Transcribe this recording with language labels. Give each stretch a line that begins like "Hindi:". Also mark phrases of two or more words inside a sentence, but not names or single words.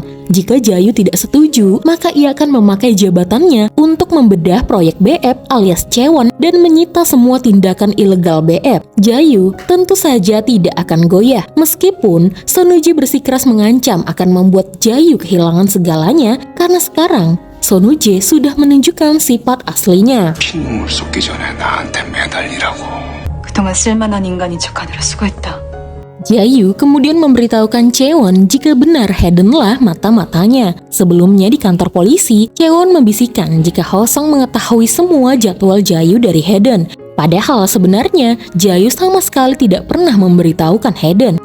Indonesian: Jika Jayu tidak setuju, maka ia akan memakai jabatannya untuk membedah proyek BF alias Chaewon dan menyita semua tindakan ilegal BF. Jayu tentu saja tidak akan goyah, meskipun Sonuje bersikeras mengancam akan membuat Jayu kehilangan segalanya karena sekarang Sonuje sudah menunjukkan sifat aslinya.
Korean: 피눈물 쏟기 전에 나한테 매달리라고. 그동안 쓸만한 인간인 척하느라 수고했다.
Indonesian: Jayu kemudian memberitahukan Chaewon jika benar Haedenlah mata-matanya. Sebelumnya di kantor polisi, Chaewon membisikkan jika Hosong mengetahui semua jadwal Jayu dari Haeden. Padahal sebenarnya Jayu sama sekali tidak pernah memberitahukan Haeden.